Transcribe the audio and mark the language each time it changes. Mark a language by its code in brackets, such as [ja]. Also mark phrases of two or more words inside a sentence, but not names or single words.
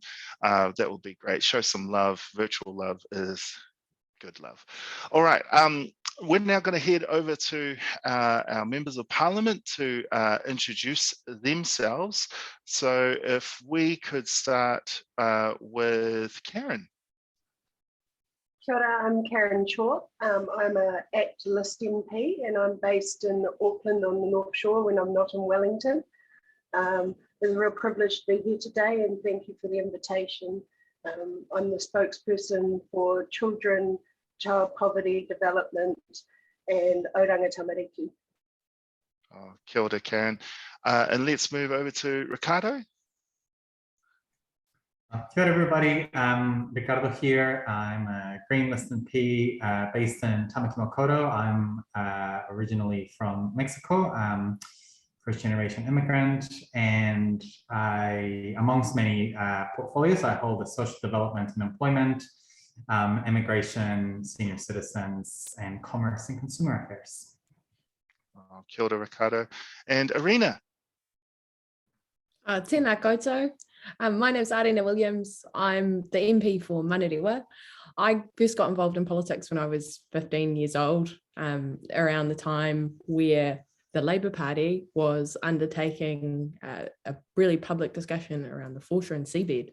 [en] That will be great. Show some love. Virtual love is good love. All right. We're now going to head over to our members of parliament to introduce themselves. So if we could start with Karen. [mi] Kia ora, [en] I'm Karen Short. I'm an activist MP and I'm based in Auckland on the North Shore when I'm not in Wellington. It's a real privilege to be here today and thank you for the invitation. I'm the spokesperson for children, child poverty, development, and Oranga Tamariki. [mi] Oh, kia ora, Karen. [en] And let's move over to Ricardo. [mi] Kia ora, [en] everybody. Ricardo here. I'm a Green List MP based in Tamaki-Makaurau. I'm originally from Mexico, first generation immigrant, and amongst many portfolios, I hold a social development and employment, immigration, senior citizens, and commerce and consumer affairs. [mi] Oh, kia ora, [en] Ricardo. And Arena. [mi] Tēnā koutou. [en] My name is Arena Williams. I'm the MP for Manurewa. I first got involved in politics when I was 15 years old, around the time where the Labour Party was undertaking a really public discussion around the foreshore and seabed.